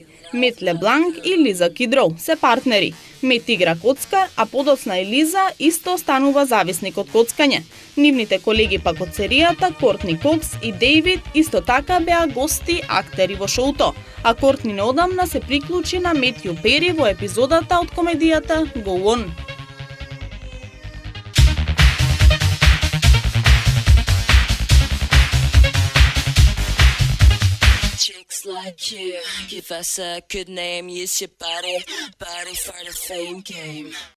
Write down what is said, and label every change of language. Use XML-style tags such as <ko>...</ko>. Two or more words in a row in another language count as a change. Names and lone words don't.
<mk>Мет Лебланк и Лиза Кидроу се партнери. Мет игра коцкар, а подоцна и Лиза исто станува зависник од коцкање. Нивните колеги пак од серијата, Кортни Кокс и Дейвид, исто така беа гости актери во шоуто, а Кортни неодамна се приклучи на Метју Пери во епизодата од комедијата Go On.</mk> <en>Chicks like you, give us a good name, use your body for the fame game.</en>